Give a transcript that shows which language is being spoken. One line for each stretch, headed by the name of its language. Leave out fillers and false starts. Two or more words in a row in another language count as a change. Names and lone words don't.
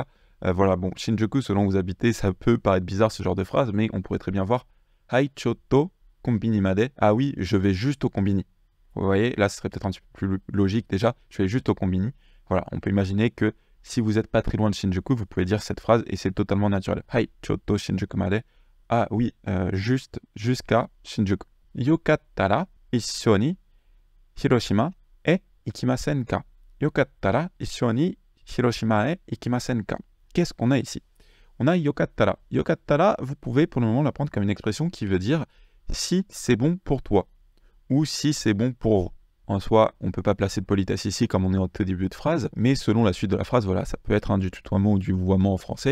French: Voilà, bon, Shinjuku, selon où vous habitez, ça peut paraître bizarre ce genre de phrase, mais on pourrait très bien voir
Japanese: はい、ちょっとコンビニまで.
French: Ah oui, je vais juste au kombini. Vous voyez, là, ce serait peut-être un petit peu plus logique déjà. Je vais juste au kombini. Voilà, on peut imaginer que si vous n'êtes pas très loin de Shinjuku, vous pouvez dire cette phrase et c'est totalement naturel.
Japanese: はい、ちょっと新宿まで.
French: Ah oui, juste jusqu'à Shinjuku.
Japanese: よかったら一緒に広島へ行きませんか? よかったら一緒に広島へ行きませんか?
French: Qu'est-ce qu'on a ici? On a yokattara. Yokattara, vous pouvez pour le moment la prendre comme une expression qui veut dire si c'est bon pour toi ou si c'est bon pour vous. En soi, on ne peut pas placer de politesse ici comme on est au tout début de phrase, mais selon la suite de la phrase, voilà, ça peut être du tutoiement ou du vouvoiement en français.